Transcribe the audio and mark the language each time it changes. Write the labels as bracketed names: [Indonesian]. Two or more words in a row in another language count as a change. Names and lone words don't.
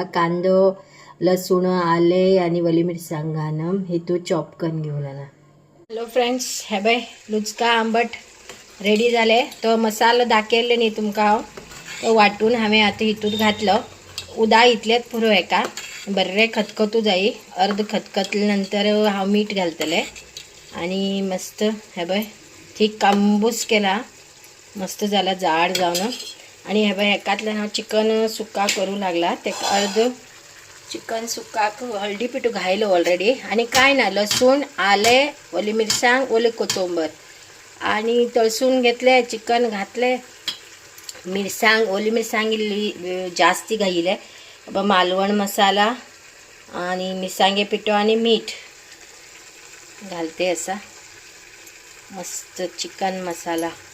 [Konkani] कांदो लसूण आले आणि वली मिरसांग घालून हे तो चॉप करून घेऊला. [English] Hello friends, [Konkani] हे बाय लुचका आंबट रेडी झाले. तो मसाला दाखयले न्ही तुमकां तो वाटून हांवें आतां हितून घातलो. उदा इतलेच पुरो एका बरे खतखतू जाई. अर्ध खतखतले नंतर हांव मीठ घालतले आणि मस्त हे बाय ठीक कांबूस केला. मस्त झाला जाड जाऊन. आणि हे बाय एकातल्यान हांव चिकन सुक्का करू लागला. ते अर्ध चिकन सुक्काक हळदी पिठो घायलो ऑलरेडी. आणि काय ना लसूण आले ओली मिरसांग ओले कोथिंबीर आणि तळसून घेतले. चिकन घातले, मिरसांग ओली मिरसांग जास्ती घाईले. मालवण मसाला आणि मिरसांगे पिठो आणि मीठ घालते असा मस्त चिकन मसाला.